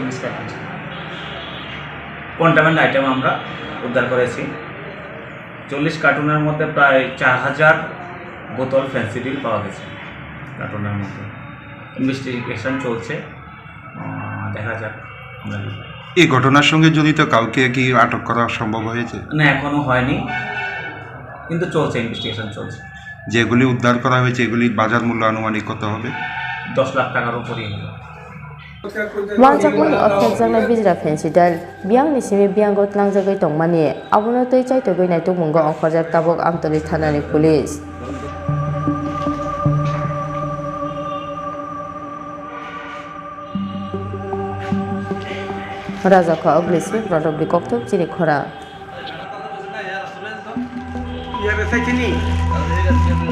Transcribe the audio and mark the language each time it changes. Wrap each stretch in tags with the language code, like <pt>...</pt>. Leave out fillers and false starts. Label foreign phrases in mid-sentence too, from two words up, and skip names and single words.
<en>contraband item</en> <bn>আমরা উদ্ধার করেছি 40 কার্টুনের মধ্যে প্রায় 4000 বোতল ফেন্সিডিল পাওয়া গেছে কার্টুনের মধ্যে ইনভেস্টিগেশন চলছে দেখা যাক আমরা এই ঘটনার সঙ্গে জড়িত কাউকে কি আটক করা সম্ভব হয়েছে? না, এখনো হয়নি, কিন্তু চলছে, ইনভেস্টিগেশন চলছে। যেগুলি উদ্ধার করা হয়েছে এগুলির বাজার মূল্য আনুমানিক কত হবে? 10 লাখ টাকার উপরই হবে।</bn> <trp>Manjakha of Phekjaknai Bijra Phensedyl biang ni simi biang got langjagai tongmani abono tei chaitogoi naitok mungo ongkhorjak tabok Amtoli thanani police. Rajakha Oglisi Prodobli Koktok Chini Khorang.</trp>